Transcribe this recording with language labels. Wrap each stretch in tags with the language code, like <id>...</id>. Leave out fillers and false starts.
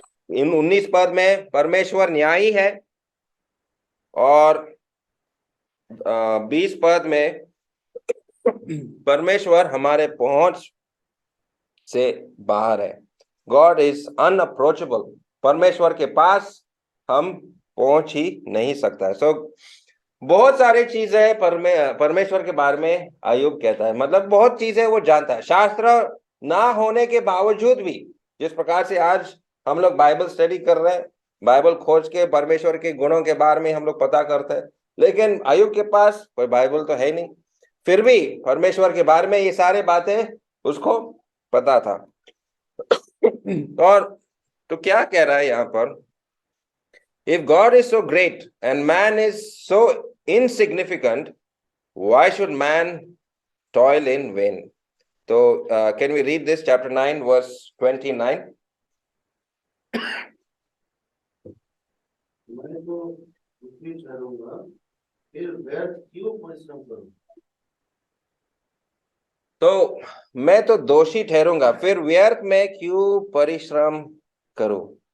<hi>इन 19 पद में परमेश्वर न्यायी है, और 20 पद में परमेश्वर हमारे पहुंच से बाहर है,</hi> <en>God is unapproachable,</en> <hi>परमेश्वर के पास हम पहुंच ही नहीं सकता है। सो बहुत सारी चीजें परमेश्वर के बारे में अय्यूब कहता है, मतलब बहुत चीजें वो जानता है, शास्त्र ना होने के बावजूद भी। जिस प्रकार से आज हम लोग बाइबल स्टडी कर रहे हैं, बाइबल खोज के परमेश्वर के गुणों के बारे में हम लोग पता करते हैं, लेकिन अय्यूब के पास कोई बाइबल तो है नहीं, फिर भी परमेश्वर के बारे में ये सारे बातें उसको पता था। और तो क्या कह रहा है यहाँ पर,</hi> <en>if God is so great and man is so insignificant, why should man toil in vain? So can we read this, chapter 9 verse 29?</en> <hi>मैं तो दुखी ठहरूंगा, फिर व्यर्थ क्यों परिश्रम करूं? तो मैं तो दोषी ठहरूंगा, फिर व्यर्थ में क्यों परिश्रम करूं?</hi>